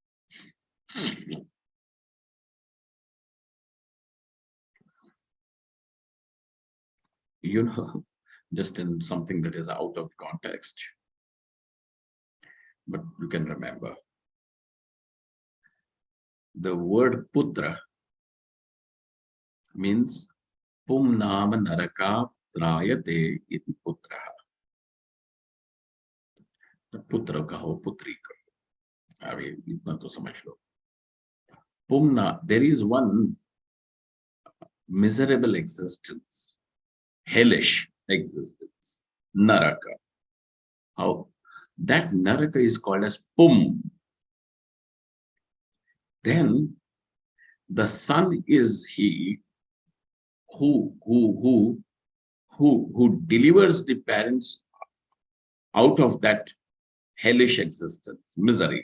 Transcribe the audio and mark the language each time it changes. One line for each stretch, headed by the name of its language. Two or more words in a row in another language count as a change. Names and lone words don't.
English: You know, just in something that is out of context. But you can remember. The word putra means
Sanskrit: पुम् नाम नरक त्रायते इति पुत्र.
Hindi: पुत्र कहो, पुत्री कहो. इतना तो समझ लो.
Sanskrit: Pumna,
English: there is one miserable existence, hellish existence, naraka. How? That naraka is called as pum. Then the son is he who delivers the parents out of that hellish existence, misery.